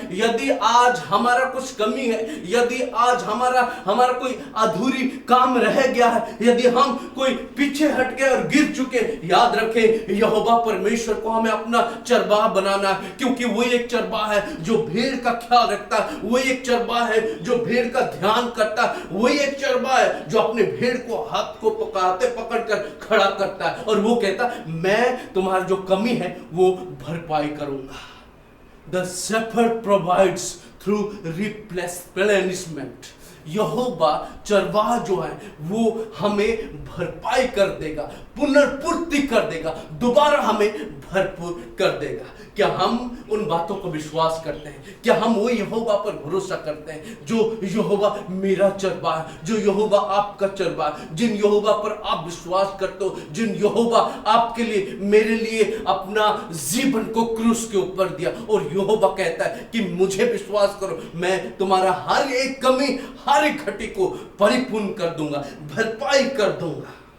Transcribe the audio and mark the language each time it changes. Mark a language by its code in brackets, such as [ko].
[hi] यदि आज हमारा कुछ कमी है, यदि आज हमारा कोई अधूरी काम रह गया है, यदि हम कोई पीछे हट गए और गिर चुके, याद रखें यहोवा परमेश्वर को हमें अपना चरवाहा बनाना है, क्योंकि वो एक चरवाहा है जो भेड़ का ख्याल रखता है, वो एक चरवाहा है जो भेड़ का ध्यान करता है, वो एक चरवाहा है जो अपने भेड़ को हाथ को पकड़कर खड़ा करता है, और वो कहता मैं तुम्हारी जो कमी है वो भरपाई करूंगा। [en] The shepherd provides through replenishment. [hi] यहोवा चरवाहा जो है वो हमें भरपाई कर देगा, पुनर्पूर्ति कर देगा, दोबारा हमें भरपूर कर देगा। क्या हम उन बातों को विश्वास करते हैं? क्या हम वो यहोवा पर भरोसा करते हैं जो यहोवा मेरा चरवाहा, जो यहोवा आपका चरवाहा, जिन यहोवा पर आप विश्वास करते हो, जिन यहोवा आपके लिए, मेरे लिए अपना जीवन को क्रूस के ऊपर दिया, और यहोवा कहता है कि मुझे विश्वास करो, मैं तुम्हारा हर एक कमी, हर एक घटी को परिपूर्ण कर दूंगा, भरपाई कर दूंगा।